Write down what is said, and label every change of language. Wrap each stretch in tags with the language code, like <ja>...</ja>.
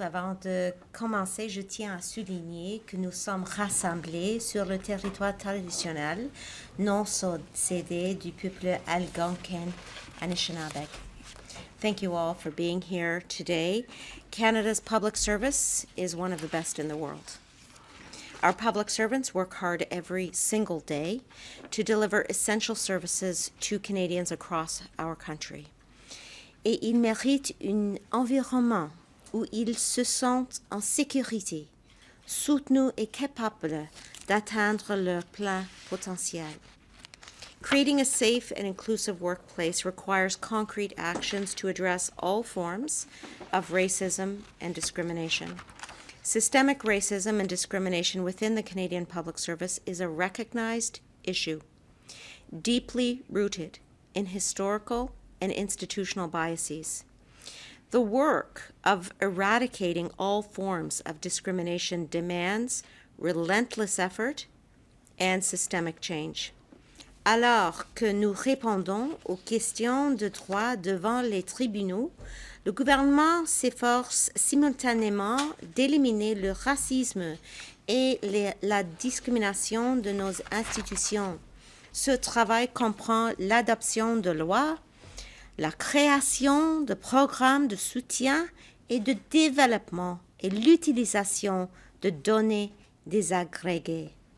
<fr>Avant de commencer, je tiens à souligner que nous sommes rassemblés sur le territoire traditionnel non cédé du peuple algonquin Anishinaabe.</fr> <en>Thank you all for being here today. Canada's public service is one of the best in the world. Our public servants work hard every single day to deliver essential services to Canadians across our country.</en> <fr>Et ils méritent un environnement où ils se sentent en sécurité, soutenus et capables d'atteindre leur plein potentiel.</fr> <en>Creating a safe and inclusive workplace requires concrete actions to address all forms of racism and discrimination. Systemic racism and discrimination within the Canadian Public Service is a recognized issue, deeply rooted in historical and institutional biases. The work of eradicating all forms of discrimination demands relentless effort and systemic change.</en> <fr>Alors que nous répondons aux questions de droit devant les tribunaux, le gouvernement s'efforce simultanément d'éliminer le racisme et la discrimination de nos institutions. Ce travail comprend l'adoption de lois, la création de programmes de soutien et de développement et l'utilisation de données désagrégées.</fr>